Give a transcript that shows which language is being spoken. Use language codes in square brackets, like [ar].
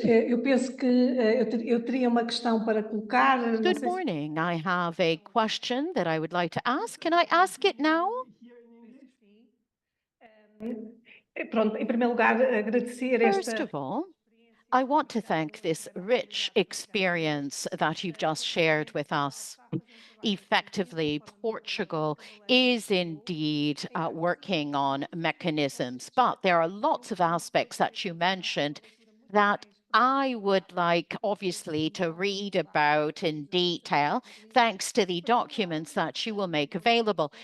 [pt] Eu penso que eu teria uma questão para colocar. [en] Good morning. I have a question that I would like to ask. Can I ask it now? [pt] Pronto, em primeiro lugar, agradecer [en] First of all, I want to thank this rich experience that you've just shared with us. Effectively, Portugal is indeed working on mechanisms, but there are lots of aspects that you mentioned that I would like, obviously, to read about in detail, thanks to the documents that you will make available.